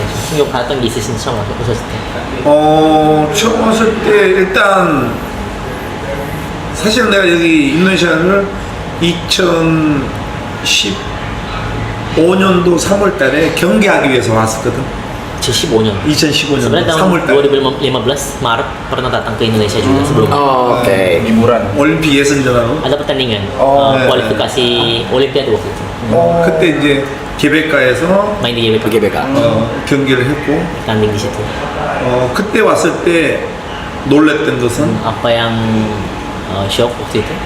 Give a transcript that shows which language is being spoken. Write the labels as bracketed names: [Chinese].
[Korean] 충격 받았던 게 있으신 처음 오셨을 때. 처음 왔을 때 일단 사실 내가 여기 인도네시아를 2015년도 3월 달에 경기하기 위해서 왔었거든. 2015년. 2015년 [Indonesian] Sebenarnya tahun [Korean] 3월 달. [Indonesian] 2015 Maret pernah datang ke Indonesia juga sebelumnya. Oh, oke. Liburan. [Korean] 올림픽 예선전하고 [Indonesian] Ada pertandingan [Korean] 네. [Indonesian] kualifikasi Olimpiade waktu itu. [Korean] 그때 이제 개백가에서 [Indonesian] Main di GBK. GBK. [Korean] 경기를 했고 [Indonesian] Tanding di situ. [Korean] 그때 왔을 때 놀랬던 것은 [Indonesian] Apa yang shock waktu itu?